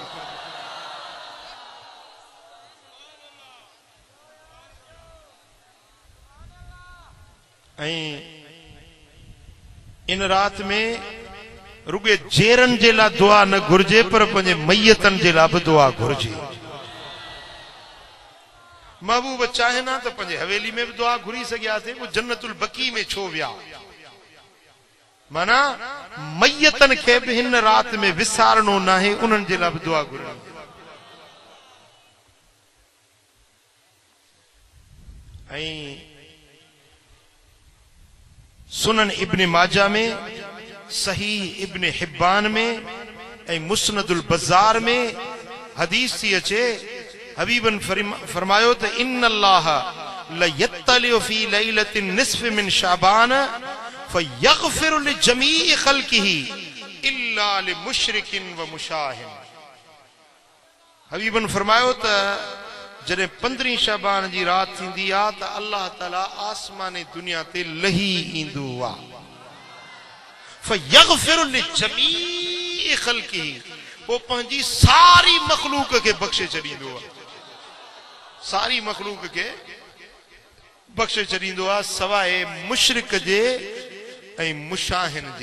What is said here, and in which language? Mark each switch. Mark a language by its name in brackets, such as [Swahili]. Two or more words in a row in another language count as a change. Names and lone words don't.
[Sindhi] ऐं इन रात में रुगे जेरन जे लाइ दुआ न घुर्जे, पर पंहिंजे मैयतन जे लाइ बि दुआ घुर्जे। महबूब चाहे ना तो पंहिंजे हवेली में भी दुआ घुरी सघिया थे, वो जन्नतुल बकी में छो विया? माना मैयतन खे भी हिन रात में विसारणो नाहे, उन्हनि जे लाइ भी दुआ घुरणी। ऐं सुनन इब्न माजा में, सही इब्न हिब्बान में ऐं मुस्नदुल बज़ार में हदीस थी अचे, हबीबन फरमायो त [Arabic] إن الله ليطلع في ليلة نصف من شعبان فيغفر لجميع خلقه إلا لمشرك و مشاحن. [Sindhi] हबीबन फरमायो त जॾहिं 15 शाबान जी रात थींदी आहे त अल्लाह ताला आसमानी दुनिया ते लही ईंदो आहे। [Arabic] فيغفر لجميع خلقه, [Sindhi] वो पंहिंजी सारी मखलूक के बख्शे छॾींदो आहे, सारी मखलूक के बख्शे छॾींदो आहे सवाइ मुशरिक जे ऐं मुशाहिन जे।